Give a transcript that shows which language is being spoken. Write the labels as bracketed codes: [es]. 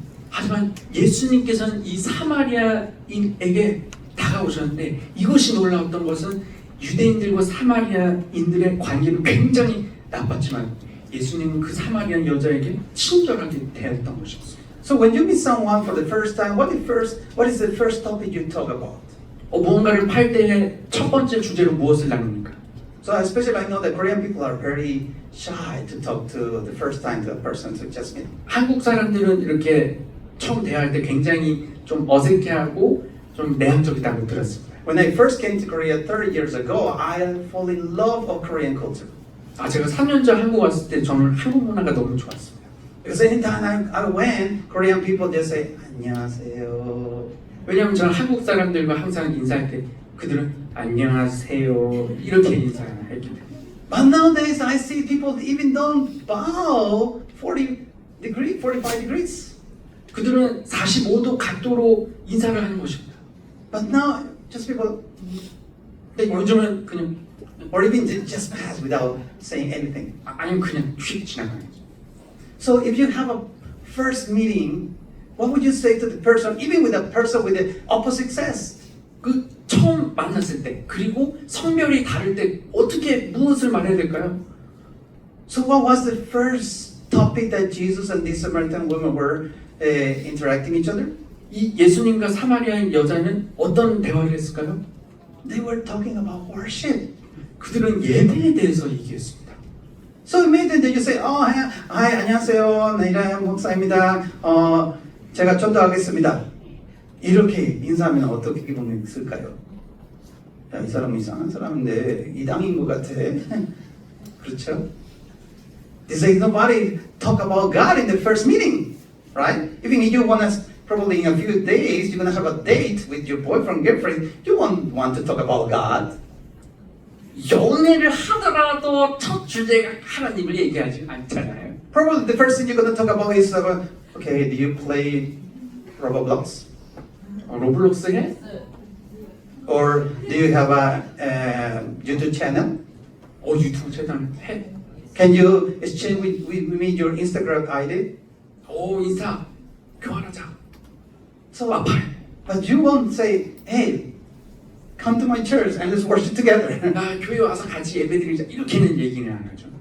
[ko] 하지만 예수님께서는 이 사마리아인에게 다가오셨는데 이것이 놀라웠던 것은 유대인들과 사마리아인들의 관계는 굉장히 나빴지만 예수님은 그 사마리아 여자에게 친절하게 대했던 것이었습니다. [en] So when you meet someone for the first time, what is the first topic you talk about? [ko] 무언가를 팔 때 첫 번째 주제로 무엇을 나눕니까? [en] So especially I know that Korean people are very shy to talk to the first time to a person to just meet. [ko] 한국 사람들은 이렇게 처음 대화할 때 굉장히 좀 어색해하고 좀 내향적이다고 들었습니다. [en] When I first came to Korea 30 years ago, I fell in love of Korean culture. [ko] 제가 3년 전 한국 왔을 때 저는 한국 문화가 너무 좋았습니다. [en] Because anytime I went, Korean people just say [ko] 안녕하세요. 왜냐하면 저는 한국 사람들과 항상 인사할 때 그들은 안녕하세요 이렇게 인사했기 때문에. [en] But nowadays I see people even don't bow 45 degrees. [ko] 그들은 45도 각도로 인사를 하는 것입니다. [en] But now just people, [ko] 근데 요즘은 그냥 [en] or even just pass without saying anything. [ko] 아니면 그냥 휙 지나가는 거죠. [en] So if you have a first meeting, what would you say to the person, even with a person with the opposite sex? [ko] 그 처음 만났을 때 그리고 성별이 다를 때 어떻게 무엇을 말해야 될까요? [en] So what was the first topic that Jesus and this Samaritan woman were interacting each other? [ko] 이 예수님과 사마리아인 여자는 어떤 대화를 했을까요? [en] They were talking about worship. [ko] 그들은 예배에 대해서 얘기했습니다. [en] So immediately you say, oh, hi, [ko] 안녕하세요. 나이라 목사입니다. 제가 전도하겠습니다. 이렇게 인사하면 어떻게 기분이 있을까요? 야, 이 사람은 이상한 사람인데 이당인 것 같아. 그렇죠? [en] They say nobody talk about God in the first meeting, right? Even if you want to, probably in a few days, you're going to have a date with your boyfriend, girlfriend, you won't want to talk about God. [ko] 연애를 하더라도 첫 주제가 하나님을 얘기하지 않잖아요. [en] Probably the first thing you're going to talk about is, okay, do you play Roblox? [ko] 로블록스 해? [en] Or do you have a YouTube channel? [ko] 유튜브 채널 해? [en] Can you exchange with me your Instagram ID? [ko] 인사 교환하자. [en] So, [ko] 아파요. [en] but you won't say, hey, come to my church and let's worship together, [ko] 나 교회 와서 같이 예배드리자. 이렇게는 얘기는 안 하죠.